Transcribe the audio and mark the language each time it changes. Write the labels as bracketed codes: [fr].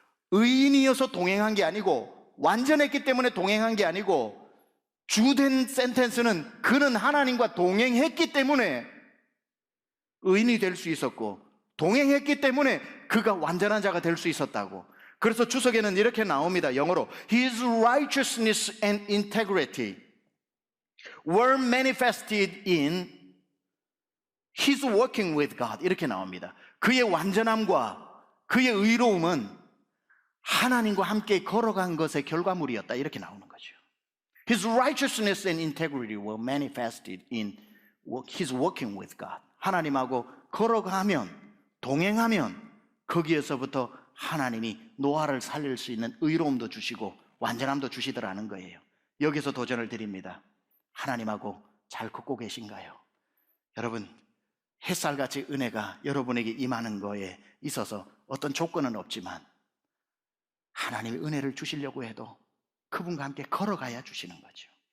[ko] 의인이어서 동행한 게 아니고, 완전했기 때문에 동행한 게 아니고, 주된 센텐스는 그는 하나님과 동행했기 때문에 의인이 될 수 있었고, 동행했기 때문에 그가 완전한 자가 될 수 있었다고. 그래서 주석에는 이렇게 나옵니다. [en] 영어로 His righteousness and integrity were manifested in His working with God. [ko] 이렇게 나옵니다. 그의 완전함과 그의 의로움은 하나님과 함께 걸어간 것의 결과물이었다. 이렇게 나오는 거죠. [en] His righteousness and integrity were manifested in His working with God. [ko] 하나님하고 걸어가면, 동행하면 거기에서부터 하나님이 노아를 살릴 수 있는 의로움도 주시고 완전함도 주시더라는 거예요. 여기서 도전을 드립니다. 하나님하고 잘 걷고 계신가요? 여러분, 햇살같이 은혜가 여러분에게 임하는 거에 있어서 어떤 조건은 없지만 하나님의 은혜를 주시려고 해도 그분과 함께 걸어가야 주시는 거죠.